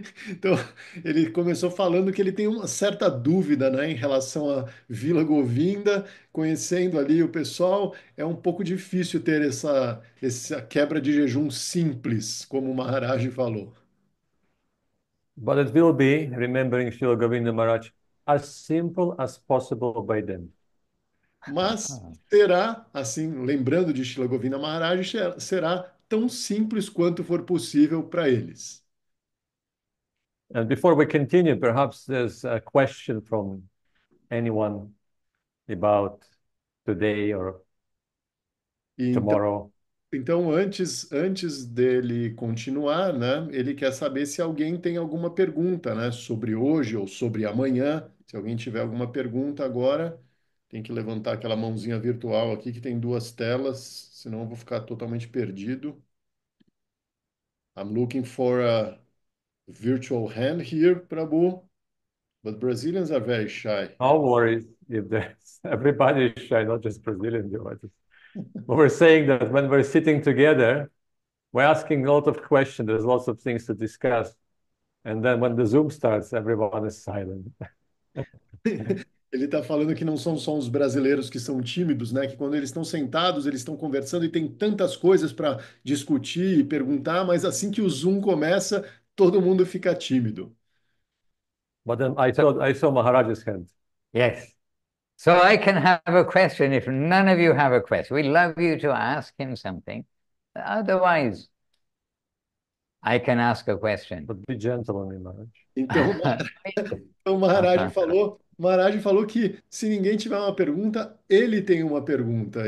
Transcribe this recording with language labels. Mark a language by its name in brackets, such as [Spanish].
[Portuguese] Então, ele começou falando que ele tem uma certa dúvida, né, em relação à Vila Govinda, conhecendo ali o pessoal, é um pouco difícil ter essa quebra de jejum simples, como o Maharaj falou. [English] But it will be, remembering Srila Govinda Maharaj, as simple as possible by them. [Portuguese] Mas será, assim, lembrando de Shila Govinda Maharaj, será tão simples quanto for possível para eles. [English] And before we continue, perhaps there's a question from anyone about today or [Portuguese] E então, [English] tomorrow. [Portuguese] então antes dele continuar, né, ele quer saber se alguém tem alguma pergunta, né, sobre hoje ou sobre amanhã. Se alguém tiver alguma pergunta agora, tem que levantar aquela mãozinha virtual aqui que tem duas telas, senão eu vou ficar totalmente perdido. [English] I'm looking for a virtual hand here, Prabhu, but Brazilians are very shy. No worries if there's everybody is shy, not just Brazilian devotees. But we're saying that when we're sitting together, we're asking a lot of questions, there's lots of things to discuss. And then when the Zoom starts, everyone is silent. [Portuguese] Ele está falando que não são só os brasileiros que são tímidos, né? Que quando eles estão sentados, eles estão conversando e tem tantas coisas para discutir e perguntar, mas assim que o Zoom começa, todo mundo fica tímido. [English] But then I saw Maharaj's hand. Yes. So I can have a question if none of you have a question. We'd love you to ask him something. Otherwise, I can ask a question. But be gentle on me, Maharaj. [Portuguese] Então, o Maharaj falou que se ninguém tiver uma pergunta, ele tem uma pergunta.